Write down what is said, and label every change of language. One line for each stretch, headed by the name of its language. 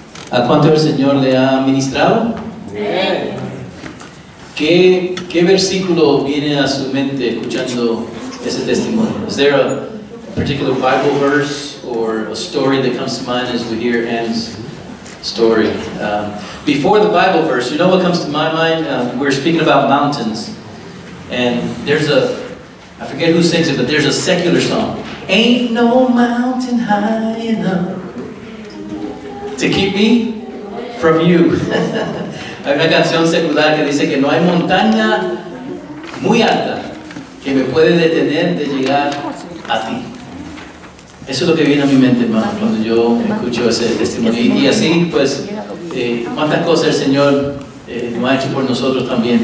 Spanish: ¿A cuánto el Señor le ha ministrado? Amén. ¿Qué versículo viene a su mente escuchando ese testimonio?
English: Is there a particular Bible verse or a story that comes to mind as we hear Anne's story. Before the Bible verse, you know what comes to my mind? We're speaking about mountains. And there's I forget who sings it, but there's a secular song. Ain't no mountain high enough to keep me from you.
Spanish: Hay una canción secular que dice que no hay montaña muy alta que me puede detener de llegar a ti. Eso es lo que viene a mi mente, hermano, cuando yo escucho ese testimonio. Y así, pues, cuántas cosas el Señor no ha hecho por nosotros también.